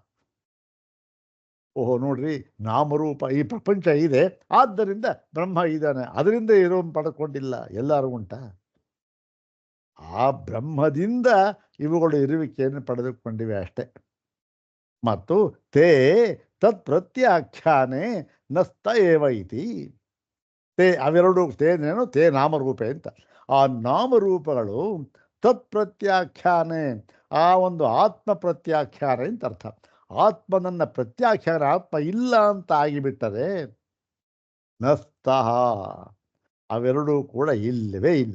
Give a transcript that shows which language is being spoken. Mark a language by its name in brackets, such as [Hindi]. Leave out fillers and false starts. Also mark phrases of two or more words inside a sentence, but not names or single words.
[Kannada] ನೋಡ್ರಿ, ನಾಮರೂಪ ಈ ಪ್ರಪಂಚ ಇದೆ, ಆದ್ದರಿಂದ ಬ್ರಹ್ಮ ಇದ್ದಾನೆ, ಅದರಿಂದ ಇರೋನು ಪಡ್ಕೊಂಡಿಲ್ಲ. ಎಲ್ಲರೂ ಉಂಟ? ಆ ಬ್ರಹ್ಮದಿಂದ ಇವುಗಳು ಇರುವಿಕೆಯನ್ನು ಪಡೆದುಕೊಂಡಿವೆ ಅಷ್ಟೆ. [Sanskrit] ಮತ್ತು ತೇ ತತ್ ಪ್ರತ್ಯಾಖ್ಯಾನೆ ನಸ್ತ ಏವ ಇತಿ. [Kannada] ತೇ ಅವೆರಡು ತೇನೇನು? [Sanskrit] ತೇ ನಾಮರೂಪೆ [Kannada] ಅಂತ. ಆ ನಾಮರೂಪಗಳು [Sanskrit] ತತ್ ಪ್ರತ್ಯಾಖ್ಯಾನೆ, [Kannada] ಆ ಒಂದು ಆತ್ಮ ಪ್ರತ್ಯಾಖ್ಯಾನ ಅಂತ ಅರ್ಥ. ಆತ್ಮನನ್ನ ಪ್ರತ್ಯಾಖ್ಯಾನ, ಆತ್ಮ ಇಲ್ಲ ಅಂತ ಆಗಿಬಿಟ್ಟರೆ ನಸ್ತಃ, ಅವೆರಡೂ ಕೂಡ ಇಲ್ಲವೇ ಇಲ್ಲ.